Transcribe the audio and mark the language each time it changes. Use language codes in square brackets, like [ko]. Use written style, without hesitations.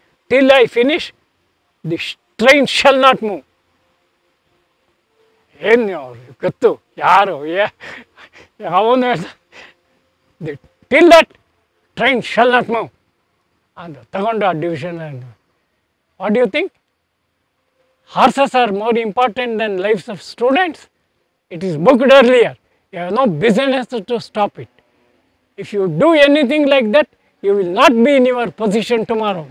[en] Till I finish, the train shall not move. [kn] ಏನು ಅವ್ರಿಗೆ ಗೊತ್ತು ಯಾರು ಅವನು ಹೇಳ್ದ, [en] till that train shall not move [kn] ಅಂತ ತಗೊಂಡು ಆ division. [en] What do you think? Horses are more important than lives of students. It is booked earlier. You have no business to stop it. If you do anything like that, you will not be in your position tomorrow.